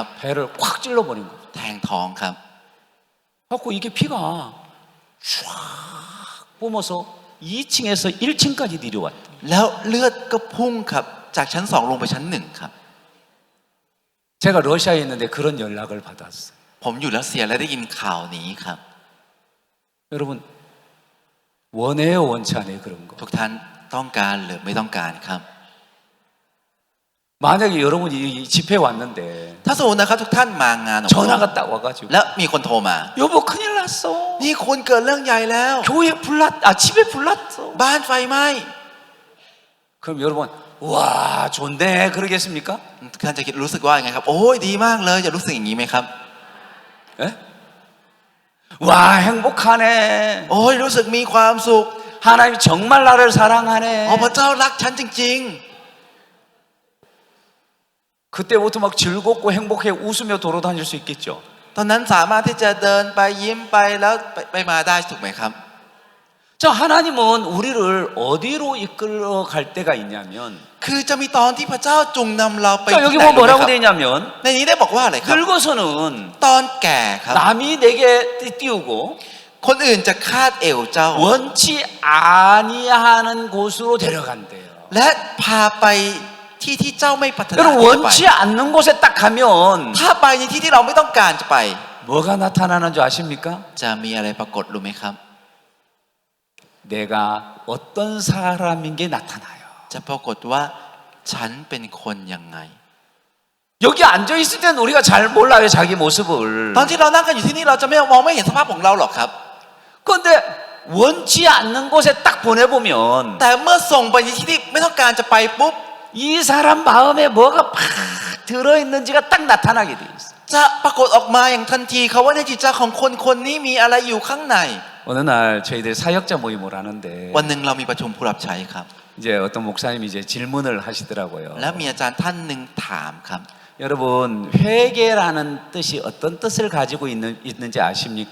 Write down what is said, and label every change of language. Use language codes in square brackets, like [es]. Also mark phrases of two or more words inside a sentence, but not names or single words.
[ko] 배를 확 찔러버린 거예요. [th] แทงท้องครับ [ko] 갖고 이게 피가 쫙 뿜어서 2층에서 1층까지 내려왔다. [th] แล้วเลือดก็พุ่งครับจากชั้นสองลงไปชั้นหนึ่งครับ [ko] 제가 러시아에 있는데 그런 연락을 받았어요. [th] ผมอยู่รัสเซียและได้ยินข่าวนี้ครับ [ko] 여러분 원해요 원치 않아요 그런 거. [th] ทุกท่านต้องการหรือไม่ต้องการครับ [ko] 만약에 여러분이 이 집회에 왔는데 [th] ถ้าสมมตินะครับทุกท่านมางานของผม [ko] 전화가 딱 와가지고 [th] แล้วมีคนโทรมา [ko] 여보 큰일 났어. [th] นี่คุณเกิดเรื่องใหญ่แล้ว [ko] 교회 집에 불났어. [th] บ้านไฟไหม้ [ko] 그럼 여러분 와 좋네 그러겠습니까? [th] ทุกท่านจะคิดรู้สึกว่ายังไงครับ โอ้ยดีมากเลยจะรู้สึกอย่างนี้ไหมครับ [ko] 에? 와 행복하네. [th] โอ้ยรู้สึกมีความสุข [ko] 하나님 정말 나를 사랑하네. [th] อ๋อพระเจ้ารักฉันจริง [ko] 그때부터 막 즐겁고 행복해 웃으며 돌아다닐 수 있겠죠. [th] ๆ ตอนนั้นสามารถที่จะเดินไปยิ้มไปแล้วไปมาได้ถูกไหมครับ [ko] 자 하나님은 우리를 어디로 이끌어 갈 때가 있냐면 [th] คือจะมีตอนที่พระเจ้าจุงนำเราไป [ko] 자 [th] ที่ [ko] 여기 [th] ไหน [ko] 뭐 [th] รู้ไหม [ko] 뭐라고 [th] ครับ [ko] 돼 있냐면 [th] ในนี้ได้บอกว่าอะไรครับ [ko] 늙어서는 [th] ตอนแก่ครับ [ko] 남이 내게 띄우고 [th] คนอื่นจะคาดเอวเจ้า [ko] 원치 아니하는 곳으로 데려간대요. [th] และพาไปที่ที่เจ้าไม่ปรารถนา [ko] 여러분 [th] ที่จะไป [ko] 원치 않는 곳에 딱 가면 [th] ถ้าไปในที่ที่เราไม่ต้องการจะไป [ko] 뭐가 나타나는 줄 아십니까? [th] จะมีอะไรปรากฏรู้ไหมครับ [ko] 내가 어떤 사람인 게 나타나요. [th] จะปรากฏว่าฉันเป็นคนยังไง [ko] 여기 앉아 있을 때는 우리가 잘 몰라요, 자기 모습을. [th] ตอนที่เรานั่งกันอยู่ที่นี่เราจะไม่มองไม่เห็นสภาพของเราหรอกครับ [ko] 그런데 원치 않는 곳에 딱 보내보면 [th] แต่เมื่อส่งไปที่ที่ไม่ต้องการจะไปปุ๊บ [ko] 이 사람 마음에 뭐가 팍 들어있는지가 딱 나타나게 돼 있어. [th] จะปรากฏออกมาอย่างทันทีเขาว่าในจิตใจของคนนี้มีอะไรอยู่ข้างใน [ko] 어느 날 저희들 사역자 모임을 하는데 [th] วันหนึ่งเรามีประชุมผู้รับใช้ครับ [ko] 이제 어떤 목사님이 이제 질문을 하시더라고요. [th] แล้วมีอาจารย์ท่านหนึ่งถามครับ [ko] 여러분 회개라는 뜻이 어떤 뜻을 가지고 있는지 아십니까?